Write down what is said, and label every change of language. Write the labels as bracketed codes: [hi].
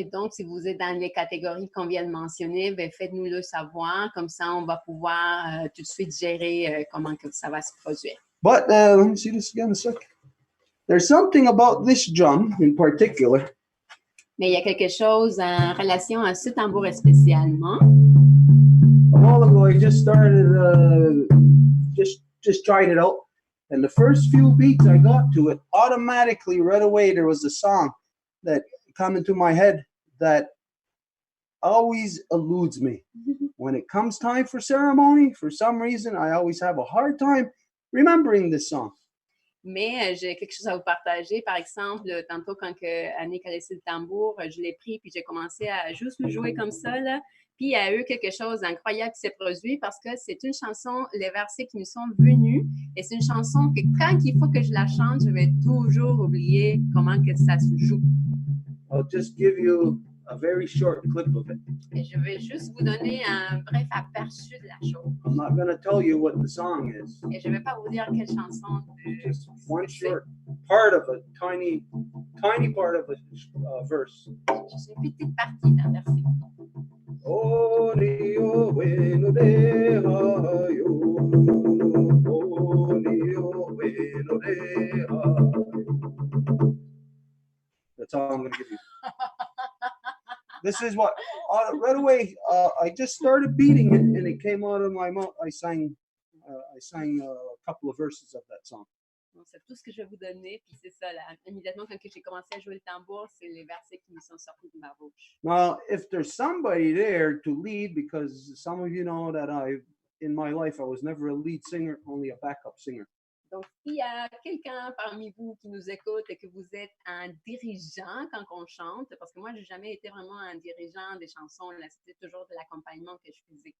[fr] Et donc, si vous êtes dans les catégories qu'on vient de mentionner, faites-nous le savoir. Comme ça, on va pouvoir tout de suite gérer comment que ça va se produire. [en] But let me see this again a sec. There's something about this drum in particular. [fr] Mais il y a quelque chose en relation à ce tambour spécialement. [en] A while ago, I just started, just tried it out, and the first few beats I got to it, automatically right away there was a song that come into my head that always eludes me. When it comes time for ceremony, for some reason, I always have a hard time remembering this song. [fr] Mais j'ai quelque chose à vous partager. Par exemple, tantôt quand Annick a laissé le tambour, je l'ai pris puis j'ai commencé à juste le jouer comme ça, là. Puis il y a eu quelque chose d'incroyable qui s'est produit parce que c'est une chanson, les versets qui nous sont venus, et c'est une chanson que quand il faut que je la chante, je vais toujours oublier comment que ça se joue. [en] I'll just give you a very short clip of it. [fr] Et je vais juste vous donner un bref aperçu de la chose. [en] I'm not going to tell you what the song is. [fr] Et je ne vais pas vous dire quelle chanson. [en] Just one short part of a tiny part of a verse. [fr] Juste une petite partie d'un verset. Oh, Nio, bueno de hayo. Oh, Nio, bueno de hayo. [en] That's all I'm going to give you. This is what right away. I just started beating it, and it came out of my mouth. I sang a couple of verses of that song. [fr] Donc, c'est tout ce que je vais vous donner, puis c'est ça. Là, immédiatement, quand j'ai commencé à jouer le tambour, c'est les versets qui me sont sortis de ma bouche. [en] Now, if there's somebody there to lead, because some of you know that in my life, I was never a lead singer, only a backup singer. [fr] Donc, s'il y a quelqu'un parmi vous qui nous écoute et que vous êtes un dirigeant quand on chante, parce que moi, je n'ai jamais été vraiment un dirigeant des chansons, là, c'était toujours de l'accompagnement que je faisais.